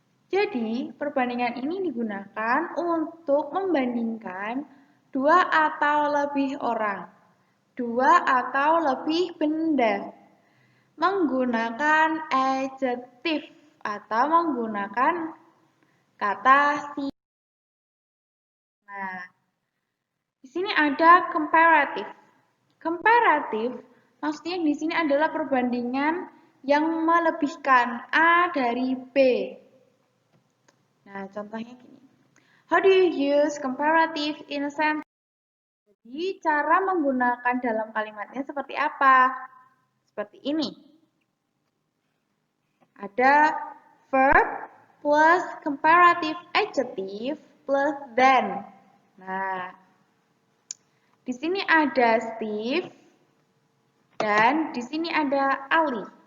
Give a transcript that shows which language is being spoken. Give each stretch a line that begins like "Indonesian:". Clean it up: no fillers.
Indonesian: Jadi, perbandingan ini digunakan untuk membandingkan dua atau lebih orang, dua atau lebih benda, menggunakan adjective atau menggunakan kata si. Nah, di sini ada comparative. Comparative maksudnya di sini adalah perbandingan yang melebihkan A dari B. Nah, contohnya gini.
English: How do you use comparative in a sentence?
Indonesian: Jadi, cara menggunakan dalam kalimatnya seperti apa? Seperti ini.
English: Ada verb plus comparative adjective plus than.
Indonesian: Nah, di sini ada Steve dan di sini ada Ali.